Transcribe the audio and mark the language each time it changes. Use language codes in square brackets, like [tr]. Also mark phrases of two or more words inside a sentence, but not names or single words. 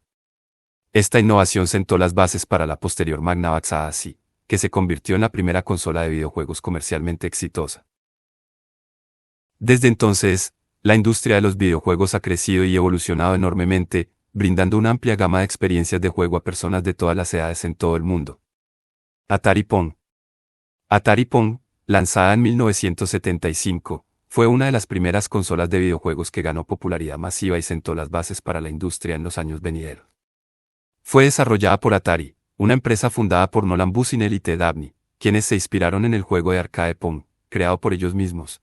[es] Esta innovación sentó las bases para la posterior Magnavox AAC, que se convirtió en la primera consola de videojuegos comercialmente exitosa. Desde entonces, la industria de los videojuegos ha crecido y evolucionado enormemente, brindando una amplia gama de experiencias de juego a personas de todas las edades en todo el mundo. Atari Pong. Atari Pong, lanzada en 1975, fue una de las primeras consolas de videojuegos que ganó popularidad masiva y sentó las bases para la industria en los años venideros. Fue desarrollada por Atari, una empresa fundada por Nolan Bushnell y Ted Dabney, quienes se inspiraron en el juego de arcade Pong, creado por ellos mismos.